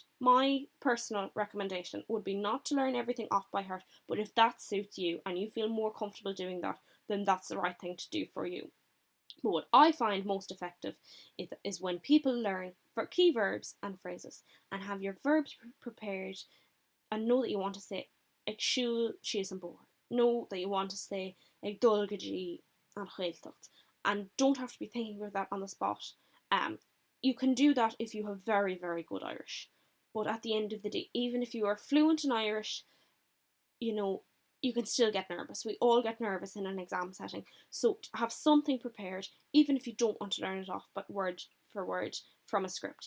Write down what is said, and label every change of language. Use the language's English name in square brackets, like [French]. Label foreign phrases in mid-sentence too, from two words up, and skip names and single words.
[English] My personal recommendation would be not to learn everything off by heart, but if that suits you and you feel more comfortable doing that, then that's the right thing to do for you. But what I find most effective is when people learn for key verbs and phrases and have your verbs prepared and know that you want to say [Irish] ag siúil síos an bóthar. [English] Know that you want to say [Irish] ag dul go dtí an chailteacht [English] and don't have to be thinking about that on the spot. You can do that if you have very, very good Irish. But at the end of the day, even if you are fluent in Irish, you can still get nervous. We all get nervous in an exam setting. So have something prepared, even if you don't want to learn it off, but word for word from a script.